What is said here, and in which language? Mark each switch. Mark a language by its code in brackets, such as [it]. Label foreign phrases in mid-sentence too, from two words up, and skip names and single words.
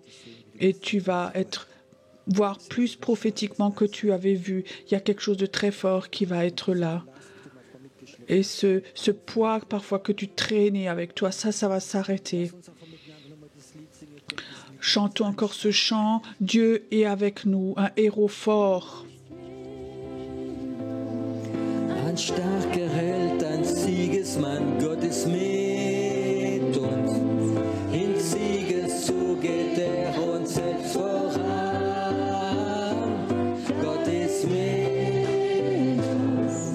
[fr] Et tu vas voir plus prophétiquement que tu avais vu. Il y a quelque chose de très fort qui va être là. Et ce poids parfois que tu traînais avec toi, ça va s'arrêter. Chantons encore ce chant. Dieu est avec nous, un héros fort. [de] Ein starker Held, ein Siegesmann, Gott ist mit uns. In Siegeszug geht uns selbst voran. Gott ist mit uns.